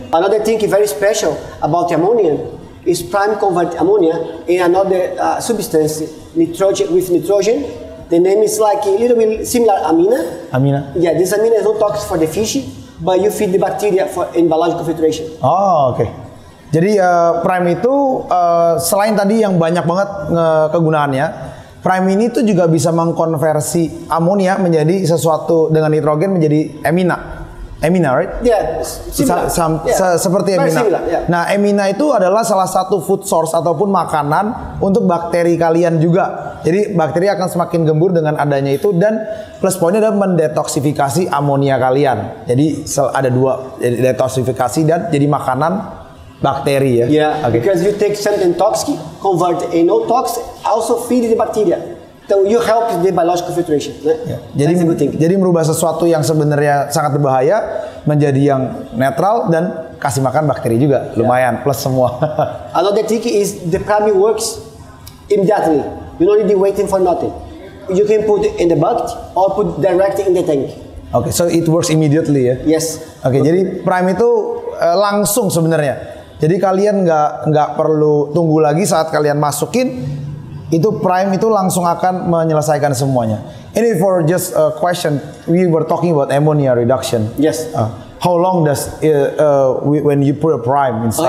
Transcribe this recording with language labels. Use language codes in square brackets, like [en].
[en] Another thing very special about ammonia is Prime convert ammonia in another substance, nitrogen with nitrogen. The name is like a little bit similar amina. Amina. Yeah, this amina is not toxic for the fish, but you feed the bacteria for in biological filtration. [id] Oh, oke. Jadi Prime itu selain tadi yang banyak banget kegunaannya, Prime ini tuh juga bisa mengkonversi amonia menjadi sesuatu dengan nitrogen menjadi amina. [en] Amina, right? Yeah, similar. [id] Seperti [en] Very [id] amina. [en] similar, yeah. [id] Nah, amina itu adalah salah satu food source ataupun makanan untuk bakteri kalian juga. Jadi bakteri akan semakin gembur dengan adanya itu dan plus poinnya adalah mendetoksifikasi amonia kalian. Jadi ada dua, jadi detoksifikasi dan jadi makanan bakteri ya. [en] Yeah, okay. Because you take something toxic, convert a no toxic, also feed the bacteria. So you help the biological filtration. [id] Ya. Jadi merubah sesuatu yang sebenarnya sangat berbahaya menjadi yang netral dan kasih makan bakteri juga lumayan plus semua. [en] Another thing is the Prime works immediately. You don't need to waiting for nothing. You can put it in the bucket or put directly in the tank. Okay, so it works immediately ya? Yes. [id] Oke, jadi Prime itu langsung sebenarnya. Jadi kalian nggak perlu tunggu lagi saat kalian masukin. Itu Prime itu langsung akan menyelesaikan semuanya. [en] Ini for just a question, we were talking about ammonia reduction. Yes. How long does when you put a Prime inside?